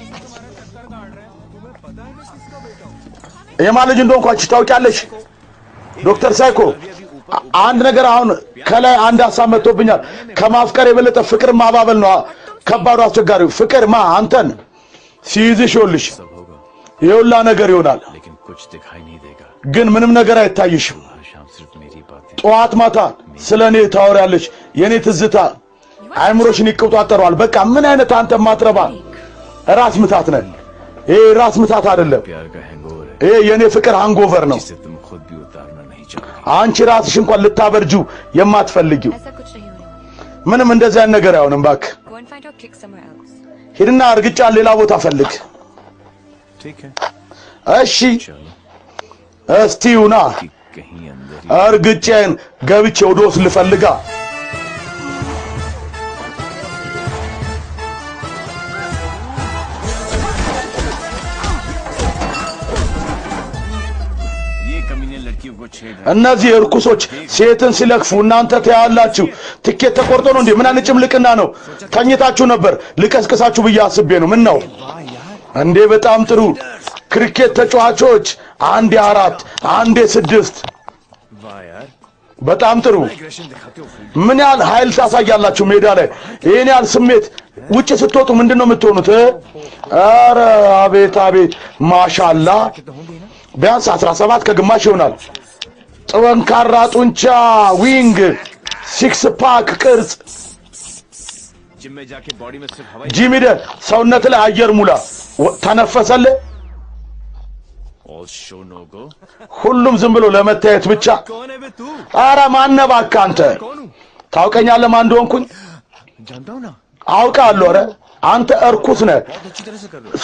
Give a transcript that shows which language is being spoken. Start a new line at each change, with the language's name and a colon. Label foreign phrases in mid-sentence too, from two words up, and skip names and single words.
Amharic: የማን ልጅ እንደሆንኩ አንቺ ታውቂያለሽ ዶክተር ሳይኮ አንድ ነገር አሁን ከላይ አንድ ሐሳብ መጥቶብኛል ከማፍቀር የበለጠ ፍቅር ማባበል ነው ከባዱ አስቸጋሪው ፍቅር ማ አንተን ሲይዝሽ ይኸውልሽ ይኸውላ ነገር ይሆናል
Hindi: लेकिन कुछ दिखाई नहीं देगा
Amharic: ግን ምንም ነገር አይታይሽም
Hindi: शाम सिर्फ मेरी बातें
Amharic: ጠዋት ማታ ስለኔ ታወሪያለሽ የኔ ትዝታ አይምሮሽን ይቆጣጠራል በቃ ምን አይነት አንተ ማትረባ ራስ ምታት ነህ ይሄ ራስ ምታት አይደለም
Hindi: प्यार का हैंगओवर है
Amharic: ይሄ የኔ ፍቅር ሃንጎቨር ነው
Hindi: जिसे तुम खुद भी उतारना नहीं चाहोगे
Amharic: አንቺ ራስሽ እንኳን ልታበርጁ የማትፈልጊው
Hindi: ऐसा कुछ नहीं होने वाला
Amharic: ምንም እንደዚህ አይነት ነገር አይሆንም ባክ
English: go and find your kick somewhere else
Amharic: ሂድና እርግጫ ሌላ ቦታ ፈልግ
Hindi: ठीक है
Amharic: እሺ
Hindi: चलो
Amharic: እስቲውና
Hindi: कि कहीं अंदर ही
Amharic: እርግጬን ገብቼ ወደ ውስጥ ልፈልጋ
Hindi: ये कमीने लड़कियों को छेड़ रहे
Amharic: እነዚህ እርኩሶች ሴትን ሲለክፉ እናንተ ታያላችሁ ትኬት ተቆርጦ ነው እንዴ ምን አይነት ጭምልቅና ነው ተኝታችሁ ነበር ልቀስቅሳችሁ ብዬ አስቤ ነው ምን ነው እንዴ በጣም ጥሩ ክሪኬት ተጫዋቾች አንዴ 4 አንዴ 6
Hindi: वाह यार
Amharic: በጣም ጥሩ
Hindi: एग्रेशन दिखाते हो फील्ड
Amharic: ምን ያህል ኃይል ታሳያላችሁ ሜዳ ላይ ይሄን ያህል ስሜት ውጪ ስትወጡ ምንድነው የምትሆኑት አረ አቤት አቤት ማሻአላ ቢያንስ 17 ከግማሽ ይሆናል ጠንካራ ጡንቻ ዊንግ
English: six pack
Amharic: ቅርጽ
Hindi: जिम में जाके बॉडी में सिर्फ हवा
Amharic: ጂሚደ ሰውነት ላይ አየር ሙላ ተነፈሰለ
English: all show no go
Amharic: ሁሉም ዝም ብሎ ለመታየት ብቻ
Hindi: कौन है बे तू
Amharic: አረ ማነባካ አንተ
Hindi: कौन हूं
Amharic: ታውቀኛለህ ማን እንደሆንኩኝ
Hindi: जानता हूं ना
Amharic: አውቃለሁ አረ አንተ እርኩስ ነህ
Hindi: बहुत अच्छी तरह से कर रहे हो